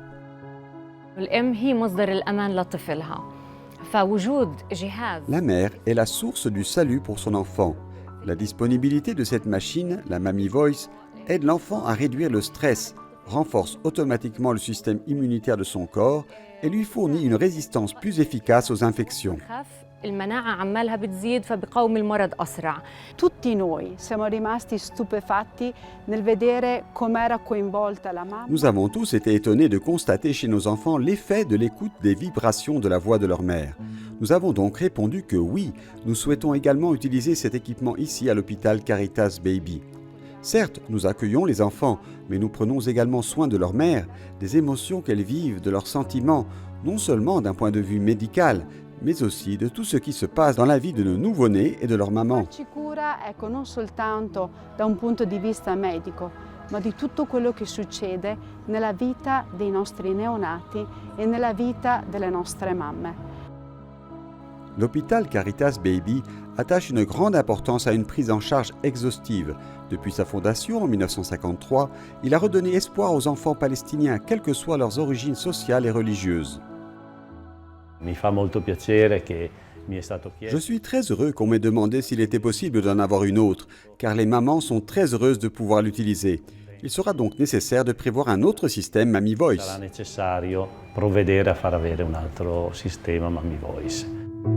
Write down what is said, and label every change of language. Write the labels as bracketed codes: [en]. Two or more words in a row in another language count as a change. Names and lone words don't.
[fr] La mère est la source du salut pour son enfant. La disponibilité de cette machine, la Mami Voice, aide l'enfant à réduire le stress, renforce automatiquement le système immunitaire de son corps et lui fournit une résistance plus efficace aux infections. [it] Tutti noi siamo rimasti stupefatti nel vedere com'era coinvolta la mamma. [fr] Nous avons tous été étonnés de constater chez nos enfants l'effet de l'écoute des vibrations de la voix de leur mère. Nous avons donc répondu que oui, nous souhaitons également utiliser cet équipement ici à l'hôpital Caritas Baby. Certes, nous accueillons les enfants, mais nous prenons également soin de leur mère, des émotions qu'elles vivent, de leurs sentiments, non seulement d'un point de vue médical, mais aussi de tout ce qui se passe dans la vie de nos nouveau-nés et de leur maman. [it] Farci cura, non soltanto da un punto di vista medico, ma di tutto quello che succede nella vita dei nostri neonati e nella vita delle nostre mamme. [fr] L'hôpital Caritas Baby attache une grande importance à une prise en charge exhaustive. Depuis sa fondation en 1953, il a redonné espoir aux enfants palestiniens, quelles que soient leurs origines sociales et religieuses. Je suis très heureux qu'on m'ait demandé s'il était possible d'en avoir une autre, car les mamans sont très heureuses de pouvoir l'utiliser. Il sera donc nécessaire de prévoir un autre système Mami Voice. [it] Sarà necessario provvedere a far avere un altro sistema Mami Voice.